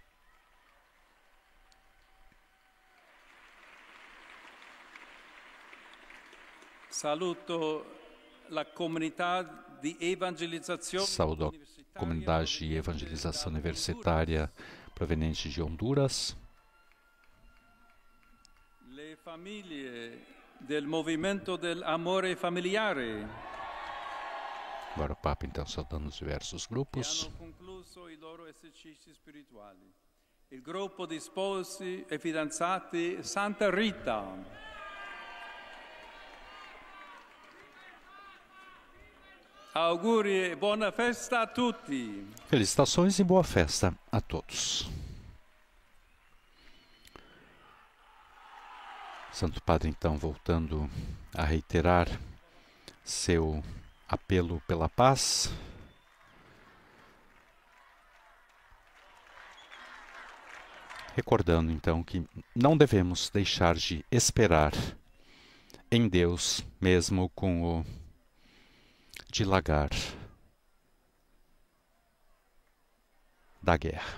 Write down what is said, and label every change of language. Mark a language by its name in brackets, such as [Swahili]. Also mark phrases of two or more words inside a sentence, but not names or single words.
[Portuguese] Saluto a comunidade de evangelização. Saúdo a comunidade de evangelização universitária proveniente de Honduras. [Italian] Le famiglie del movimento del amore familiare. [Portuguese] Agora o Papa, então, saudando os diversos grupos. [Italian] Il gruppo di sposi e fidanzati Santa Rita. Auguri e buona festa a tutti. [Portuguese] Felicitações e boa festa a todos. Santo Padre, então, voltando a reiterar seu apelo pela paz. Recordando, então, que não devemos deixar de esperar em Deus, mesmo com o dilagar da guerra.